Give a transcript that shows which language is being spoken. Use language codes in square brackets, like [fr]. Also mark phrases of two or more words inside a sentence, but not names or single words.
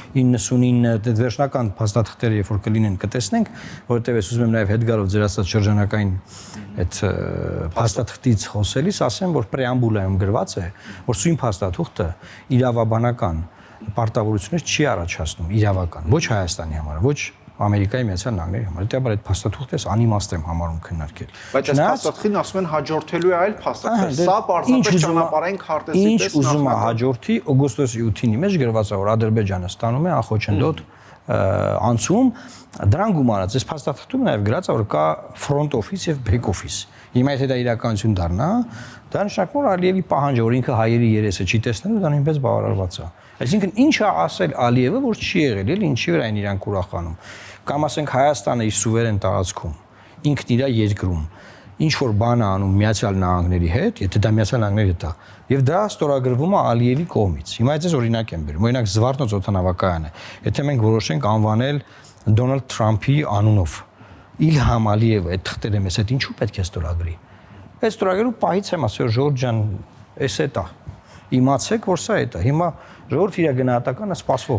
[hy] 99 այդ վերջնական փաստաթղթերը երբ որ կլինեն կտեսնենք, որովհետեւ ես ուզում եմ նաեւ հետգարով ձեր ասած շրջանակային այդ փաստաթղթից խոսելիս ասեմ, որ պրեամբուլայում գրված է, որ սույն փաստաթուղթը իրավաբանական պարտավորություններ չի առաջացնում իրավական, ոչ Հայաստանի համար, ոչ Ամերիկայի Միացյալ Նահանգների համար։ Դեպի այդ փաստաթուղթը ես անիմաստ եմ համարում քննարկել։ Բայց այս փաստաթղթին ասում են հաջորդելու է այլ փաստաթղթ։ Սա պարզապես ճանապարհային քարտեզի պես ուզում է հաջորդի օգոստոսի 8-ի մեջ գրված է, որ Ադրբեջանը ստանում է անխոչնդոտ անցում, դրան գումարած այս փաստաթղթում նաև գրած է, որ կա [en] front office [hy] եւ [en] back office։ [hy] Հիմա եթե դա իրականություն դառնա, դա նշանակում է Ալիևի պահանջը, որ ինքը հայերի երեսը չի տեսնելու, դա նույնպես բավարարված է։ Այսինքն ինչ է ասել Ալիևը, որ չի եղել, էլի ինչի վրա են իրանք ուրախանում։ Կամ ասենք Հայաստանը իր սուվերեն տարածքում, ինքն իր երկրում ինչ որ բան է անում Միացյալ Նահանգների հետ, եթե դա Միացյալ Նահանգների հետ է, եւ դա ստորագրվում է Ալիևի կողմից։ Հիմա այս օրինակ եմ բերում, օրինակ Զվարթնոց օդանավակայանը, եթե մենք որոշենք անվանել Դոնալդ Թրամփի անունով, Իլհամ Ալիևը այդ թղթերը մեզ հետ ինչու պետք է ստորագրի։ Այդ ստորագրելու պահից եմ ասել Ժորժ ջան, էս է դա։ Իմացեք, որ սա է դա։ Հիմա ժողովուրդ իր գնահատականը սպասվող